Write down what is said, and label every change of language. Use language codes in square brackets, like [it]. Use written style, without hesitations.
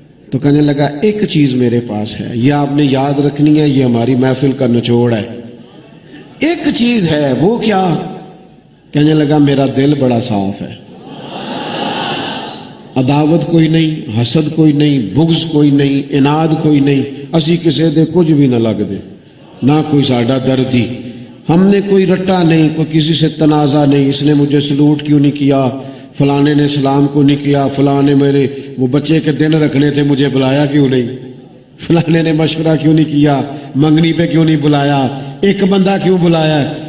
[ur] تو کہنے لگا ایک چیز میرے پاس ہے، یہ آپ نے یاد رکھنی ہے، یہ ہماری محفل کا نچوڑ ہے. ایک چیز ہے، وہ کیا؟ کہنے لگا میرا دل بڑا صاف ہے، عداوت کوئی نہیں، حسد کوئی نہیں، بغض کوئی نہیں، اناد کوئی نہیں. [pa] اسی کسے دے کچھ بھی نہ لگ دے، نہ کوئی ساڈا دردی. [ur] ہم نے کوئی رٹا نہیں، کوئی کسی سے تنازع نہیں. اس نے مجھے سلوٹ کیوں نہیں کیا، فلانے نے سلام کو نہیں کیا، فلانے میرے وہ بچے کے دن رکھنے تھے مجھے بلایا کیوں نہیں، فلانے نے مشورہ کیوں نہیں کیا، منگنی پہ کیوں نہیں بلایا، ایک بندہ کیوں بلایا ہے.